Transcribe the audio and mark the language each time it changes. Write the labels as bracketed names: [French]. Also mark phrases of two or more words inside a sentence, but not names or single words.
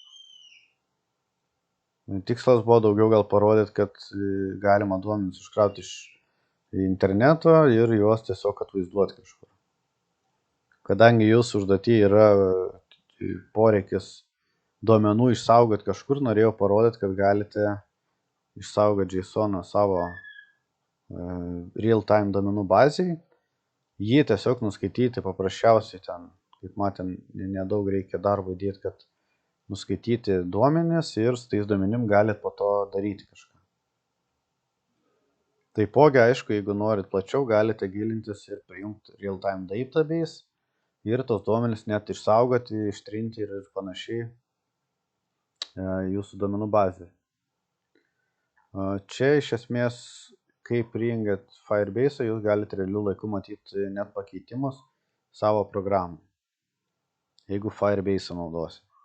[Lithuanian] Tikslas buvo daugiau gal parodyti, kad galima duomenis užkrauti iš interneto ir juos tiesiog atvaizduoti kažkur. Kadangi jūsų užduotį yra poreikis duomenų išsaugoti kažkur, norėjau parodyti, kad galite išsaugoti JSON savo real-time duomenų bazėje. Jį tiesiog nuskaityti paprasčiausiai ten, kaip matėm, nedaug reikia darbo įdėti, kad nuskaityti duomenis ir su tais duomenim galit po to daryti kažką. Taipogi, aišku, jeigu norit plačiau, galite gilintis ir prijungti [English] real-time database [Lithuanian] ir tos duomenis net išsaugoti, ištrinti ir panašiai jūsų duomenų bazė. Čia iš esmės, kai prijungiat Firebase, jūs galite realiu laiku matyti net pakeitimus savo programą, jeigu Firebase naudosit.